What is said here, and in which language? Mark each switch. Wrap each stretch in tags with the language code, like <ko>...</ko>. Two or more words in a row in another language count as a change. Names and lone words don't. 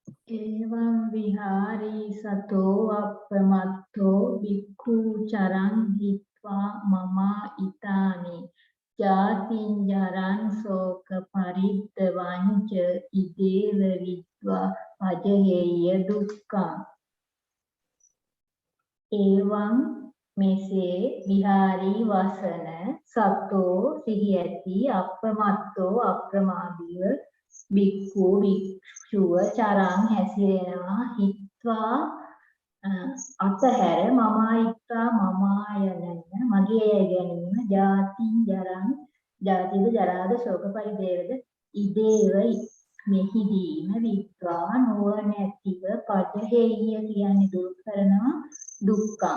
<pi>එවං විහාරී සතෝ අප්පමත්තෝ භික්ඛු චරං හිත්වා මමා ඊතානි ජාතින් ජරං ශෝක පරිද්දවං ච ඉදේව විද්වා පජහෙය්‍ය දුක්ඛං.</pi> <si>එවං මෙසේ විහාරී වසන සතෝ සිහි ඇති අප්පමත්තෝ අප්‍රමාදීව භික්ඛු භික්ෂුව චරං හැසිරෙනවා හිත්වා අතහැර මමායිත්වා මමායනය මගේ ගැනීම</si> <pi>ජාතින් ජරං</pi> <si>ජාතිද ජරාද ශෝක පරිදේවද ඉදේව මෙහිදීම විත්වා නුවණැතිව පජහෙය්‍ය කියන්නේ දුරු කරනවා දුක්ඛං.</si>